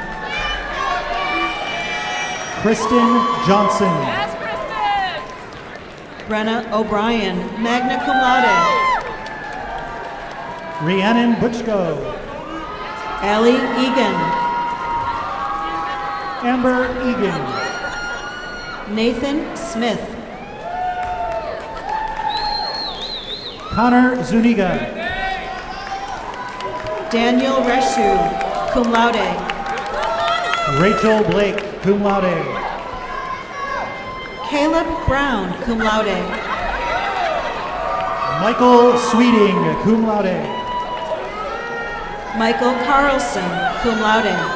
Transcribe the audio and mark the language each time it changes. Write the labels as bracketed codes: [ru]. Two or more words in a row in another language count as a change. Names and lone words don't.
[en] Kristen Johnson. Brenna O'Brien, [la] magna cum laude. [en] Rhiannon Butchko. Allie Egan. Amber Egan. Nathan Smith. Connor Zuniga. Daniel Reshu, [la] cum laude. [en] Rachel Blake, [la] cum laude. [en] Caleb Brown, [la] cum laude. [en] Michael Sweeting, [la] cum laude. [en] Michael Carlson, [la] cum laude.